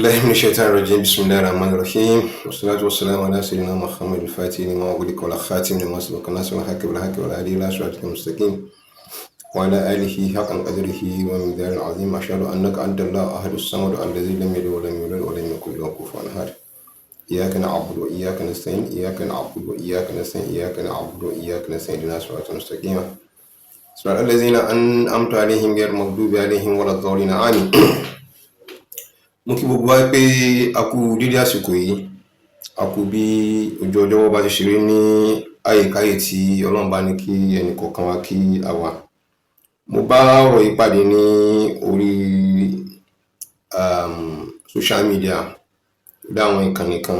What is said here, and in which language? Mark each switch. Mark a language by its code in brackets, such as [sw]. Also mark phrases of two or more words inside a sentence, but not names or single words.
[ar] من الشيطان الرجيم بسم الله الرحمن الرحيم والصلاة والسلام على سيدنا محمد الفاتح لما أغلق والخاتم لما سبق الناس والحق بالحق والهادي إلى صراطك المستقيم وعلى آله حق قدره ومقداره العظيم أشهد أنك أنت الله أحد الصمد الذي لم يلد ولم يولد ولم يكن له كفوا أحد إياك نعبد وإياك نستعين إياك نعبد وإياك نستعين إياك نعبد وإياك نستعين اهدنا الصراط المستقيم صراط الذين أنعمت عليهم غير المغضوب عليهم ولا الضالين آمين. [yo] Mo kí gbogbo wa pé a kú dédé àsìkò yìí, a kú bí ojú ọjọ́ bá ti ṣe rí ní àyíkáyè tí Ọlọ́run bá ní kí ẹnì kọ̀ọ̀kan wa kí a wà. Mo bá ọ̀rọ̀ yìí pàdé ní orí [en] social media [yo] láwọn ìkànnì kan.